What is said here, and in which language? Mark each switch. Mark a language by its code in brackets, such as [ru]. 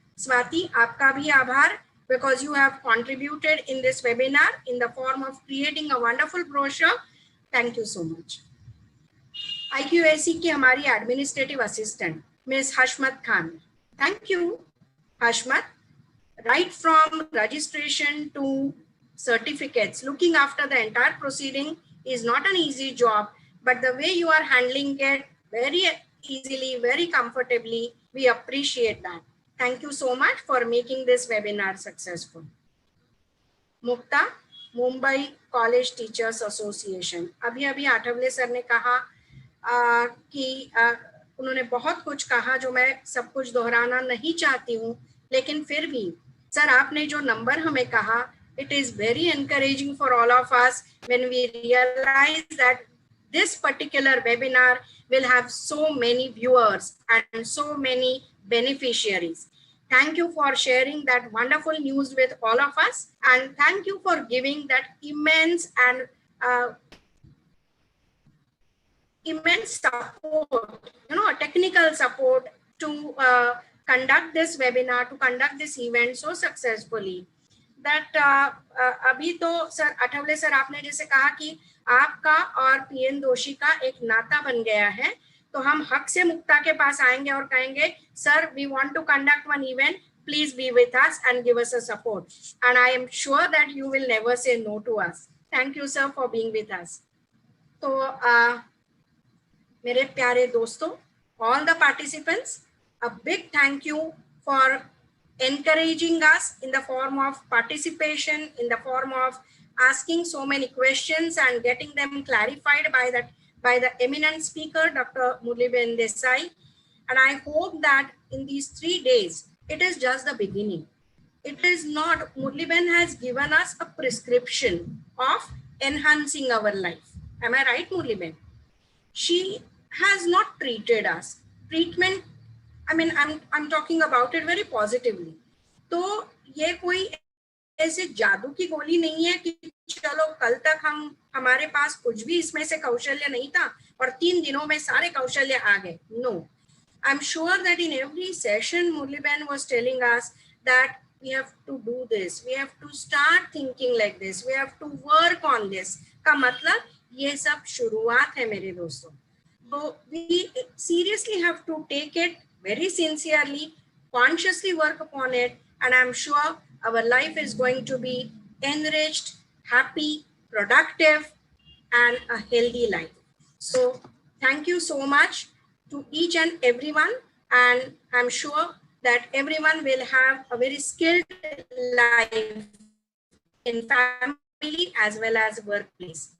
[en] Swati, [hi] आपका भी आभार, [en] because you have contributed in this webinar in the form of creating a wonderful brochure. Thank you so much. [hi] IQAC की हमारी administrative assistant miss Hashmat Khan, [en] thank you [hi] Hashmat. [en] Right from registration to certificates, looking after the entire proceeding is not an easy job, but the way you are handling it very easily, very comfortably, we appreciate that. Thank you so much for making this webinar successful. [hi] Mukta, Mumbai college teachers association, अभी Athawale sir ने कहा कि उन्होंने बहुत कुछ कहा जो मैं सब कुछ दोहराना नहीं चाहती हूँ, लेकिन फिर भी सर आपने जो नंबर हमें कहा, [en] it is very encouraging for all of us when we realize that this particular webinar will have so many viewers and so many beneficiaries. Thank you for sharing that wonderful news with all of us, and thank you for giving that immense and immense support, technical support to conduct this webinar, to conduct this event so successfully. [hi] That अभी तो sir अठवले sir आपने जैसे कहा कि आपका और PN दोषी का एक नाता बन गया है, तो हम हक से मुक्ता के पास आएंगे और कहेंगे sir [en] we want to conduct one event, please be with us and give us a support, and I am sure that you will never say no to us. Thank you, sir, for being with us. [hi] तो मेरे प्यारे दोस्तों, [en] all the participants, a big thank you for encouraging us in the form of participation, in the form of asking so many questions and getting them clarified by the eminent speaker, Dr. Murliben Desai. And I hope that in these 3 days, it is just the beginning. It is not, Murliben has given us a prescription of enhancing our life. Am I right, Murliben? She has not treated us. Treatment, I mean, I'm talking about it very positively. [hi] तो ये कोई ऐसे जादू की गोली नहीं है कि चलो कल तक हमारे पास कुछ भी इसमें से कौशल्य नहीं था और 3 दिनों में सारे कौशल्य आ गए. [en] No, I'm sure that in every session Murliben was telling us that we have to do this, we have to start thinking like this, we have to work on this. [hi] का मतलब ये सब शुरुआत है मेरे दोस्तों. [en] So we seriously have to take it very sincerely, consciously work upon it, and I'm sure our life is going to be enriched, happy, productive, and a healthy life. So thank you so much to each and everyone, and I'm sure that everyone will have a very skilled life in family as well as workplace.